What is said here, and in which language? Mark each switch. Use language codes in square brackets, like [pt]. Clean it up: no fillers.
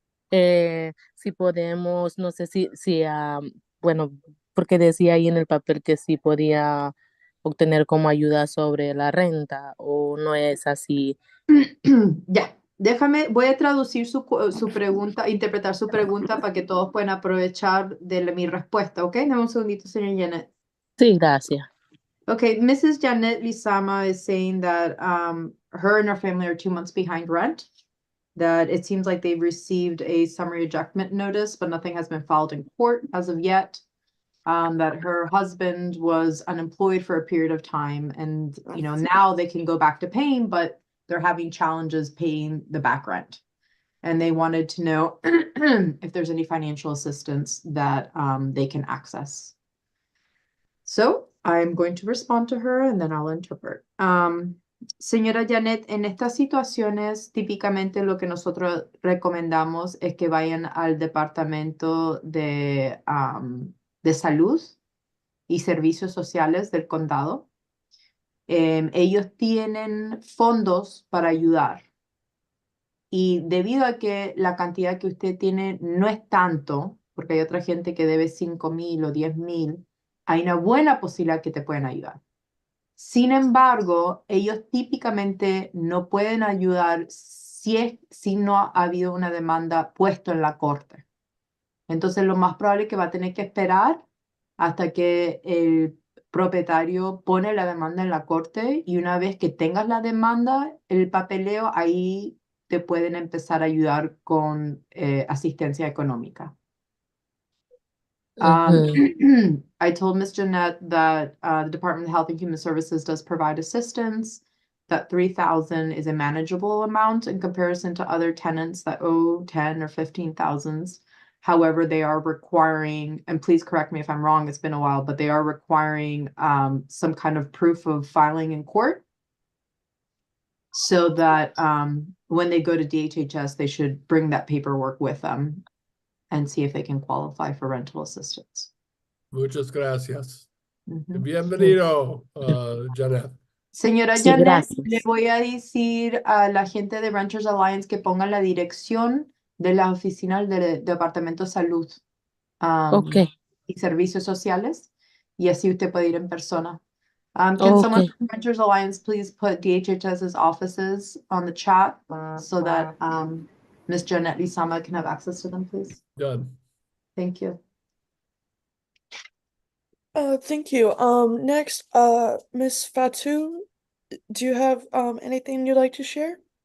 [es] Si podemos, no sé bueno, porque decía ahí en el papel que sí podía obtener como ayuda sobre la renta o no es así. Ya, voy a traducir su pregunta, interpretar su pregunta para que todos puedan aprovechar de mi respuesta, ¿ok? Dame un segundito, señor Janet. Sí, gracias. [en] Okay, Mrs. Janet Lisama is saying that her and her family are 2 months behind rent. That it seems like they've received a summary ejectment notice, but nothing has been filed in court as of yet. That her husband was unemployed for a period of time, and now they can go back to paying, but they're having challenges paying the back rent. And they wanted to know if there's any financial assistance that they can access. So I'm going to respond to her and then I'll interpret. [es] Señora Janet, en estas situaciones, típicamente lo que nosotros recomendamos es que vayan al departamento de salud y servicios sociales del condado. Ellos tienen fondos para ayudar. Y debido a que la cantidad que usted tiene no es tanto, porque hay otra gente que debe 5,000 o 10,000, hay una buena posibilidad que te pueden ayudar. Sin embargo, ellos típicamente no pueden ayudar si no ha habido una demanda puesta en la corte. Entonces, lo más probable es que va a tener que esperar hasta que el propietario pone la demanda en la corte y una vez que tengas la demanda, el papeleo, ahí te pueden empezar a ayudar con asistencia económica. Ujú. [en] I told Ms. Jeanette that the Department of Health and Human Services does provide assistance, that 3,000 is a manageable amount in comparison to other tenants that owe 10 or 15,000. However, they are requiring, and please correct me if I'm wrong, it's been a while, but they are requiring some kind of proof of filing in court so that when they go to DHHS, they should bring that paperwork with them and see if they can qualify for rental assistance. [es] Muchas gracias. Ujú. Bienvenido, Janet. Señora Sí, Janet, gracias. le voy a decir a la gente de Renters Alliance que pongan la dirección de las oficinas del Departamento de Salud. Ok, y servicios sociales. Y así usted puede ir en persona. [en] Can someone Okay. from Renters Alliance please put DHHS's offices on the chat so that Ms. Janet Lisama can have access to them, please? Done. Thank you. Thank you. Next, Miss Fatu, do you have anything you'd like to share?